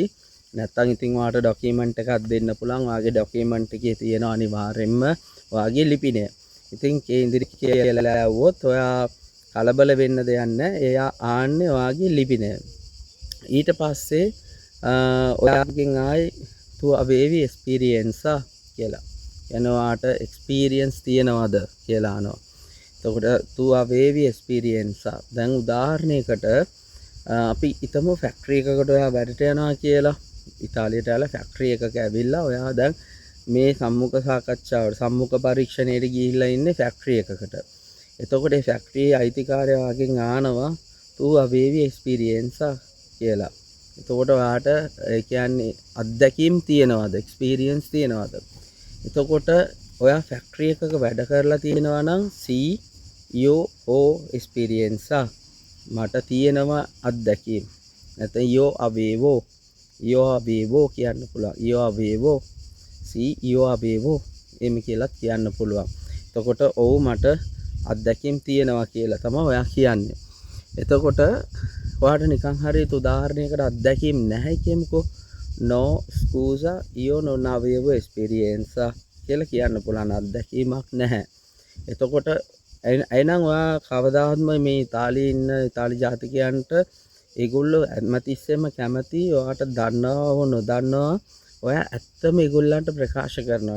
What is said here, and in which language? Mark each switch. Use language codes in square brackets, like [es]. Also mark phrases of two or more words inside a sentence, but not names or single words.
[si] නැත්තම් ඉතින් ඔයාට ඩොකියුමන්ට් එකක් දෙන්න පුළුවන්. ඔයාගේ ඩොකියුමන්ට් එකේ තියෙන අනිවාර්යෙන්ම ඔයාගේ ලිපිනය. ඉතින් ඒ ඉන්දිරිත්සෝ කියලා ඇහුවොත් ඔයා කලබල වෙන්න දෙයක් නැහැ. එයා ආන්නේ ඔයාගේ ලිපිනය. ඊට පස්සේ ඔයාගෙන් ආයි [it] tu avevi experience [si] කියලා. යනවාට එක්ස්පීරියන්ස් තියනවද කියලා අහනවා. [it] එතකොට tu avevi experience. [si] දැන් උදාහරණයකට අපි හිතමු ෆැක්ටරි එකකට ඔයා වැඩට යනවා කියලා. ඉතාලියට ආලා ෆැක්ටරි එකක ඇවිල්ලා ඔයා දැන් මේ සම්මුඛ සාකච්ඡාවට සම්මුඛ පරීක්ෂණයට ගිහිල්ලා ඉන්නේ ෆැක්ටරි එකකට. එතකොට ඒ ෆැක්ටරියේ අයිතිකාරයාගෙන් අහනවා [it] tu avevi experience [si] කියලා. එතකොට ඔයාට ඒ කියන්නේ අත්දැකීම් තියනවද එක්ස්පීරියන්ස් තියනවද? එතකොට ඔයා ෆැක්ටරි එකක වැඩ කරලා තියෙනවා නම් [it] io ho experience [si] මට තියෙනවා අත්දැකීම්. නැත්නම් [it] io avevo [si] කියන්න පුළුවන්. [it] io avevo [si] එමෙ කියලා කියන්න පුළුවන්. එතකොට ඔව් මට අත්දැකීම් තියෙනවා කියලා තමයි ඔයා කියන්නේ. එතකොට ඔයාට නිකන් හරියට උදාහරණයකට අත්දැකීම් නැහැ කියමුකෝ. [it] no scusa io non avevo esperienza [si] කියලා කියන්න පුළුවන්. අත්දැකීමක් නැහැ. එතකොට එහෙනම් ඔයා කවදාත්ම මේ ඉතාලියේ ඉන්න ඉතාලි ජාතිකයන්ට ඒගොල්ලෝ හැමතිස්සෙම කැමති ඔයාට දන්නව නොදන්නවා ඔයා ඇත්තම ඒගොල්ලන්ට ප්‍රකාශ කරනවාට.